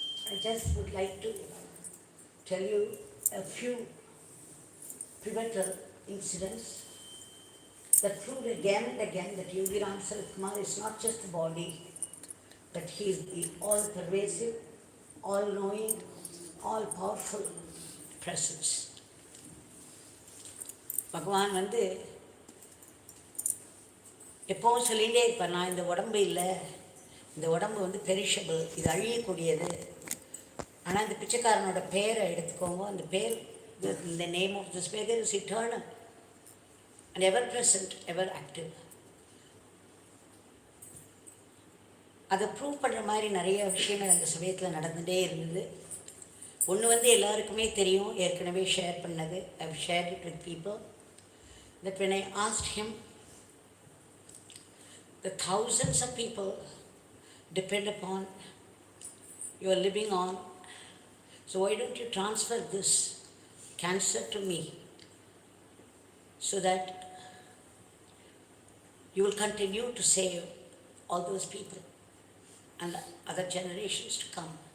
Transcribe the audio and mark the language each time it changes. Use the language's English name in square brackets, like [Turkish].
[English] I just would like to tell you a few pivotal incidents that proved again and again that Yogi Ram Sarat Kumar is not just the body, but he is the all-pervasive, all-knowing, all-powerful presence. [Tamil] பகவான் எப்பவும் சொல்லிகிட்டே இருப்பார், நான் இந்த உடம்பு இல்லை, இந்த உடம்பு பெரிஷபிள், இது அழியக்கூடியது. ஆனால் இந்த பிச்சைக்காரனோட பேரை எடுத்துக்கோங்க, அந்த பேர், [English] the name of this beggar is eternal and ever present, ever active. [Tamil] அதை ப்ரூவ் பண்ணுற மாதிரி நிறைய விஷயங்கள் அந்த சமயத்தில் நடந்துகிட்டே இருந்தது. ஒன்று எல்லாருக்குமே தெரியும், ஏற்கனவே ஷேர் பண்ணது. [English] I've shared it with people that when I asked him, the thousands of people depend upon you are living on, so why don't you transfer this cancer to me so that you will continue to save all those people and other generations to come.